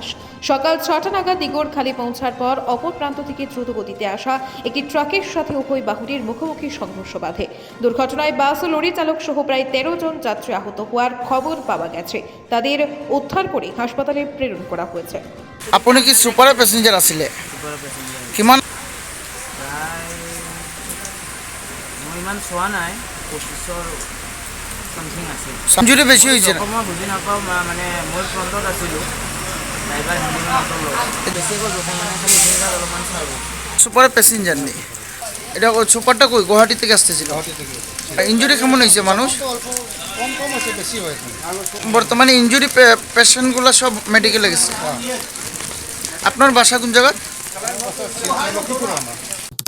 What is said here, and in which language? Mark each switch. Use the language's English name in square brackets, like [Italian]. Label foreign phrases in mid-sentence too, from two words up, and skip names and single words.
[Bangla] সকাল 6টা নাগাদ দিগড়খালী পৌঁছার পর অপর প্রান্ত থেকে দ্রুত গতিতে আসা একটি ট্রাকের সাথে উভয় বাহুটির মুখোমুখি সংঘর্ষ বাধে। দুর্ঘটনায় বাস ও লরি চালক সহ প্রায় 13 জন যাত্রী আহত হওয়ার খবর পাওয়া গেছে। তাদের উদ্ধার করে হাসপাতালে প্রেরণ করা হয়েছে। [Assamese] আপুনি কি [English] super passenger [Assamese] আছিলে? [English] super passenger [Assamese] কিমান প্ৰায় মই ইমান চোৱা নাই, 25ৰ সামথিং আছিল। ইঞ্জুৰি বেছি হৈছে না? মই বুজি নাপাওঁ, মানে মই ফ্ৰণ্টত আছিলোঁ, [English] ড্ৰাইভাৰ হেণ্ডিমেনৰ [Assamese] লগত বেছিকৈ জখম, মানে খালি ইঞ্জিনটা অলপমান চাব। [English] super passenger [Bangla] নেই, এটা সুপারটা কই গুয়াহাটি থেকে আসতেছিল? ইঞ্জুরি কেমন হয়েছে মানুষ? কম আছে, বেশি হয়েছে। বর্তমানে [English] ইঞ্জুরি পেশেন্টগুলো [Bangla] সব মেডিকেলে গেছে। আপনার বাসা কোন জায়গা? লক্ষ্মীপুর আমার।